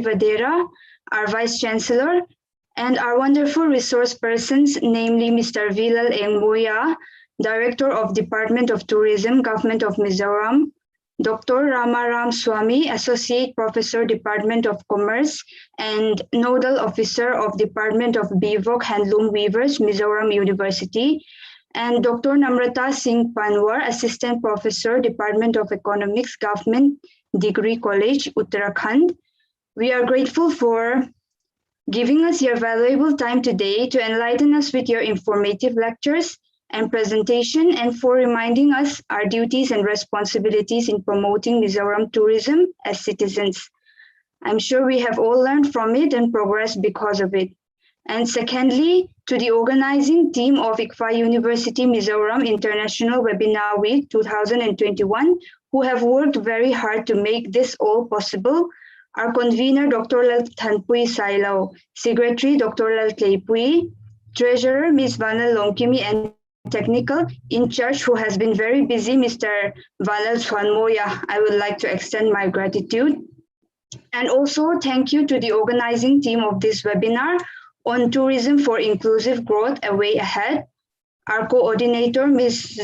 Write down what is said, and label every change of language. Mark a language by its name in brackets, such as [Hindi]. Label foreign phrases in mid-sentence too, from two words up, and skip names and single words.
[English] Vadera, our Vice Chancellor, and our wonderful resource persons, namely Mr. Vilal Engmoya, Director of Department of Tourism, Government of Mizoram, Dr. Ramaram Swami, Associate Professor, Department of Commerce, and Nodal Officer of Department of Bivok Handloom Weavers, Mizoram University, and Dr. Namrata Singh Panwar, Assistant Professor, Department of Economics, Government Degree College, Uttarakhand. We are grateful for giving us your valuable time today to enlighten us with your informative lectures and presentation, and for reminding us our duties and responsibilities in promoting Mizoram tourism as citizens. I'm sure we have all learned from it and progressed because of it. And secondly, to the organizing team of ICFA University Mizoram International Webinar Week 2021, who have worked very hard to make this all possible. Our convener, Dr. Lal Thanpui Sailao, Secretary, Dr. Lal Tleipui, Treasurer, Ms. Vanal Longkimi, and technical in charge, who has been very busy, Mr. Vanal Swanmoya. I would like to extend my gratitude. And also thank you to the organizing team of this webinar on tourism for inclusive growth, a way ahead. Our coordinator, Ms.